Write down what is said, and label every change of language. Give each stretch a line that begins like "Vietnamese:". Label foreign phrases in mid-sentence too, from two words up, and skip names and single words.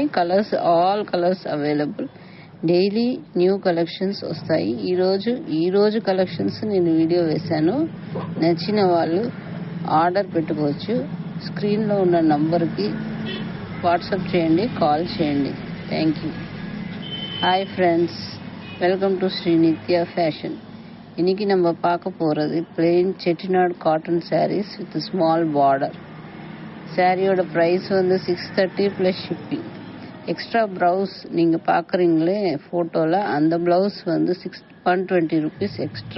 English: colors, all colors available. daily new collections వస్తాయి.
Telugu: ఈరోజు కలెక్షన్స్ నేను వీడియో వేశాను. నచ్చిన వాళ్ళు ఆర్డర్ పెట్టుకోవచ్చు. స్క్రీన్లో ఉన్న నంబర్కి వాట్సాప్ చేయండి, కాల్ చేయండి.
English: thank you. hi friends, welcome to ஸ்ரீ நித்யா fashion.
Tamil: இன்னைக்கு நம்ம பார்க்க போகிறது
English: plain Chettinad cotton sarees with small border.
Tamil: சாரியோட ப்ரைஸ் வந்து 630
English: plus shipping. extra blouse
Tamil: நீங்கள் பார்க்குறீங்களே ஃபோட்டோவில், அந்த ப்ளவுஸ் வந்து 120
English: rupees extra.